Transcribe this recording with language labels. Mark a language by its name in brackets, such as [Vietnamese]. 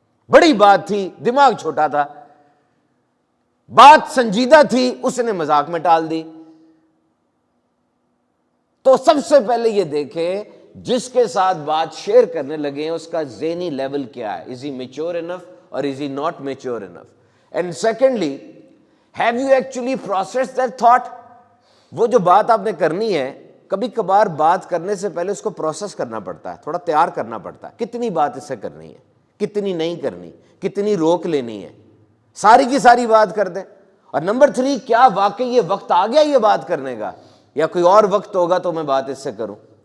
[Urdu] بڑی بات تھی، دماغ چھوٹا تھا، بات سنجیدہ تھی، اس نے مذاق میں ٹال دی۔ تو سب سے پہلے یہ دیکھیں جس کے ساتھ بات شیئر کرنے لگے ہیں اس کا ذہنی لیول کیا ہے، [English] is he mature enough [Urdu] اور [English] Is he not mature enough. [Urdu] And secondly, [English] Have you actually processed that thought? [Urdu] وہ جو بات آپ نے کرنی ہے، کبھی کبھار بات کرنے سے پہلے اس کو پروسیس کرنا پڑتا ہے، تھوڑا تیار کرنا پڑتا ہے، کتنی بات اس سے کرنی ہے، کتنی نہیں کرنی، کتنی روک لینی ہے، ساری کی ساری بات کر دیں. اور نمبر 3، کیا واقعی یہ وقت آ گیا یہ بات کرنے کا، یا کوئی اور وقت ہوگا تو میں بات اس سے کروں.